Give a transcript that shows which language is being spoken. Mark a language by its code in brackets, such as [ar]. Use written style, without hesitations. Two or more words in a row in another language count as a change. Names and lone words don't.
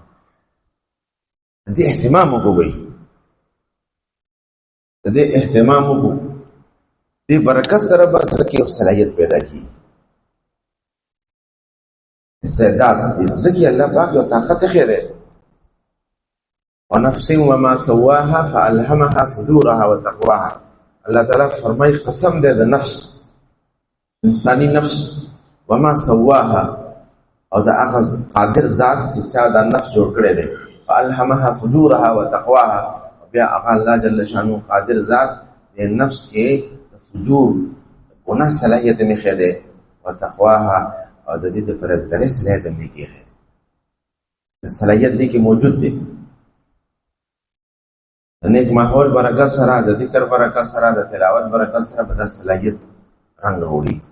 [ps] د دې اهتمام وکړئ، د دې اهتمام وکړو، دې برکت سره به زړه کې یو صلاحیت پیدا کړي، استعداد دې زړه کې الله پاک یو طاقت خیره. [ar] ونفس وما سواها فألهمها فجورها وتقواها. [ps] الله تعالی فرمایي قسم دې د نفس، انساني نفس، [ar] وما سواها، [ps] او د هغه قادر ذات چې چا د نفس جوړ کړی دی، [ar] فألهمها فجورها وتقواها، [ps] بیا هغه الله جل شانو قادر ذات د نفس کې د فجور ګناه صلاحیت نه خېده، وتقواها، او د دې د پرهیزګارۍ صلاحیت نه کېږي. د صلاحیت دې کې موجود دی. د نیک ماحول برکت سره، د ذکر برکت سره، د تلاوت برکت سره به دا صلاحیت رنګ وروړي.